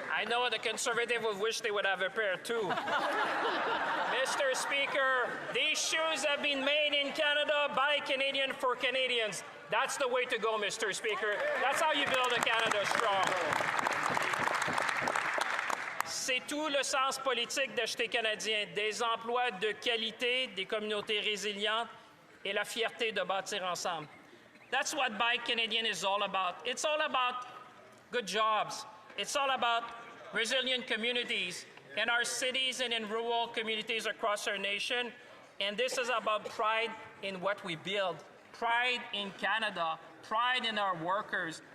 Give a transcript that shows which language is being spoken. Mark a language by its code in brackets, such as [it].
[en] know the Conservative would wish they would have a pair too. Mr. Speaker, these shoes have been made in Canada by Canadians for Canadians. That's the way to go, Mr. Speaker. That's how you build a Canada strong. [fr] C'est tout le sens politique d'Acheter canadien, des emplois de qualité, des communautés résilientes et la fierté de bâtir ensemble. [en] That's what Buy Canadian is all about. It's all about good jobs. It's all about resilient communities in our cities and in rural communities across our nation. And this is about pride in what we build, pride in Canada, pride in our workers.